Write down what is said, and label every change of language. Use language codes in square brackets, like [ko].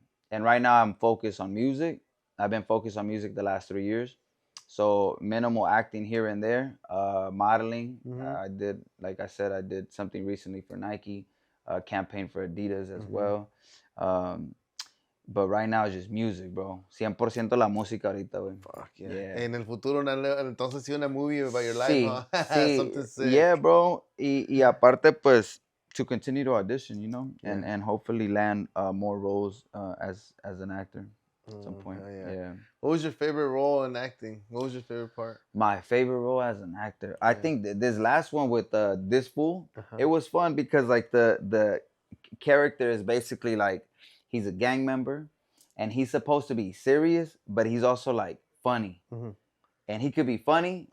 [en] And right now I'm focused on music. I've been focused on music the last 3 years. So minimal acting here and there, modeling. I did, like I said, I did something recently for Nike. campaign for Adidas as well. But right now it's just music, bro. [es] 100% la música ahorita, güey. [en] Fuck yeah. Yeah. [es] En el futuro, entonces sí, una movie [en] about your life, [es] Sí, huh? sí. [en] Something sick. Yeah, bro. [es] Y aparte, pues, [en] to continue to audition, you know, and hopefully land more roles as an actor at some point. Yeah. What was your favorite role in acting? What was your favorite part? My favorite role as an actor, I think this last one with this fool, it was fun because like the character is basically like he's a gang member, and he's supposed to be serious, but he's also like funny, and he could be funny.